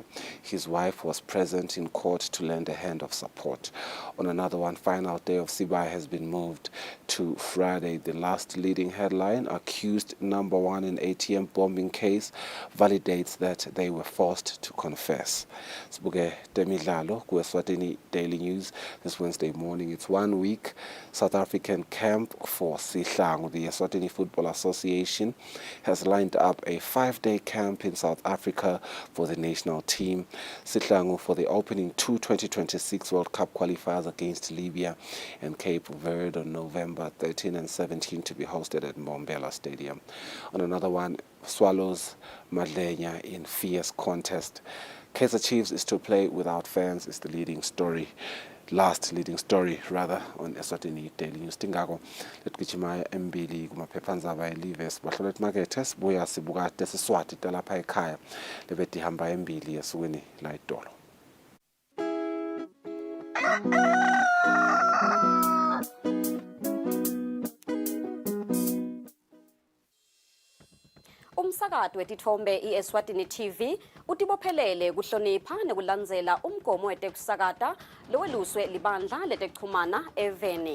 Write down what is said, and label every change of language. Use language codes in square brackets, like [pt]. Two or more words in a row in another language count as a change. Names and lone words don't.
[en] His wife was present in court to lend a hand of support. On another one, final day of Sibaya has been moved to Friday. The last leading headline, accused number 1 in ATM bombing case, validates that they were forced to confess. [ss] Sibuke temidlalo ku Eswatini Daily News [en] this Wednesday morning. It's 1 week South African camp for Sihlangu. The Eswatini Football Association has lined up a 5-day camp in South Africa for the national team. Sihlangu for the opening 2 2026 World Cup qualifiers against Libya and Cape Verde on November 13 and 17 to be hosted at Mbombela Stadium. On another one, Swallows Madlenya in fierce contest. Kaizer Chiefs is to play without fans is the leading story. Last leading story rather on Eswatini Daily News. [ss] Tingako letgijima embili kumaphephandaba elive sibahlole emakethe sibuya sibuka tesiswati talapha ekhaya lebeti hamba embili yesukweni la idolo. Umsakazo wetithombe iEswatini TV utibophelele kuhlonipha nekulandzela umgomo wetekusakata loweluswe libandla letekuchumana eveni.